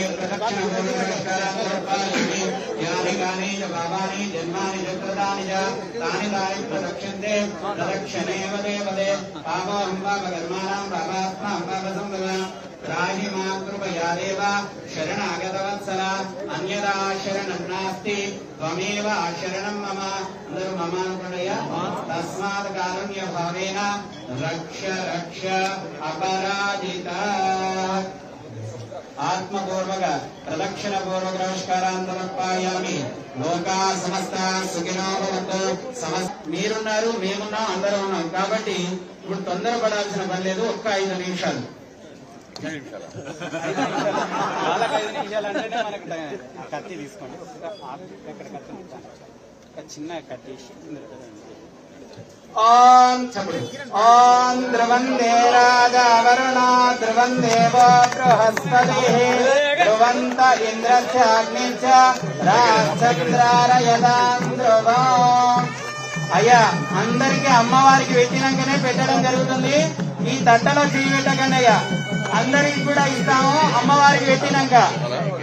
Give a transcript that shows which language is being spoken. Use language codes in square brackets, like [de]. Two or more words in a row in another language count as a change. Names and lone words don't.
[te] ప్రదక్షిణ పూర్వక నమస్కారాన్ని సమర్పయామి। [sa] యాని కాని చ పాపాని జన్మాని చ కృతాని చ తాని తాని ప్రదక్షిణే ప్రదక్షిణేవ దేవతే పాపోహం పాపకర్మాణం పాపాత్మహం పాపసంభవం त्राहि मां कृपया देव शरणागतवत्सल अन्यदा शरणं नास्ति त्वमेव शरणं मम ममानुप्रणय तस्मात् कारुण्यभावेन रक्ष रक्ष अपराजिता। आत्मपूर्वक प्रदक्षिण पूर्वक नमस्कारान् समर्पयामि। लोका समस्ता सुखिनो भवन्तु। [te] మీరున్నారు మేమున్నాం అందరం ఉన్నాం కాబట్టి ఇప్పుడు తొందరపడాల్సిన పని లేదు। ఒక్క 5 నిమిషాలు వాళ్ళకి 5 నిమిషాలు అంటేనే మనకు కత్తి తీసుకోండి। చిన్న కత్తి [sa] ओम ओम ध्रुवन्ते राजा वरुणो ध्रुवन्देवो बृहस्पतिः ध्रुवन्त इंद्रस्य अग्निश्च राजचन्द्रारयतां ध्रुवम्। [te] అయ్యా అందరికి అమ్మవారికి పెట్టినాకనే పెట్టడం జరుగుతుంది। ఈ తట్టలో చేయి పెట్టకండి అయ్యా। అందరికి కూడా ఇస్తాము అమ్మవారికి పెట్టినాక.